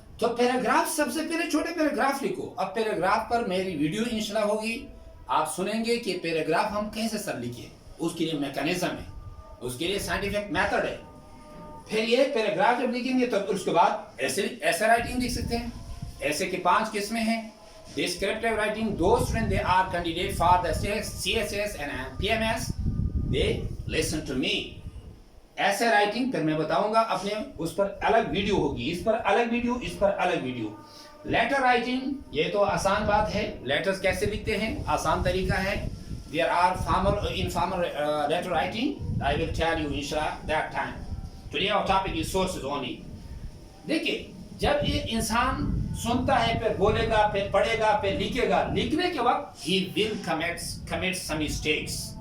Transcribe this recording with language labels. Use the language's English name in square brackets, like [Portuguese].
[Urdu] تو پیراگراف سب سے پہلے چھوٹے پیراگراف لکھو. اب پیراگراف پر میری ویڈیو انشاءاللہ ہوگی, آپ سنیں گے کہ پیراگراف ہم کیسے سر لکھیں. اس کے لیے میکانزم ہے, اس کے لیے سائنٹیفک میتھڈ ہے. پھر یہ پیراگراف جب لکھیں گے تو اس کے بعد ایسے رائٹنگ لکھ سکتے ہیں. ایسے کی 5 قسمیں ہیں. [English] Descriptive writing, those when they are candidate for the CSS and PMS, they listen to me. [Urdu] ایسے رائٹنگ پھر میں بتاؤں گا اپنے, اس پر الگ ویڈیو ہوگی, اس پر الگ ویڈیو, اس پر الگ ویڈیو. لیٹر رائٹنگ, یہ تو آسان بات ہے. لیٹرز کیسے لکھتے ہیں, آسان طریقہ ہے. [English] There are formal informal letter writing. I will tell you inshallah that time. Today our topic is sources only. [Urdu] دیکھیے جب یہ انسان سنتا ہے, پھر بولے گا, پھر پڑھے گا, پھر لکھے گا, لکھنے کے وقت [English] he will commit some mistakes.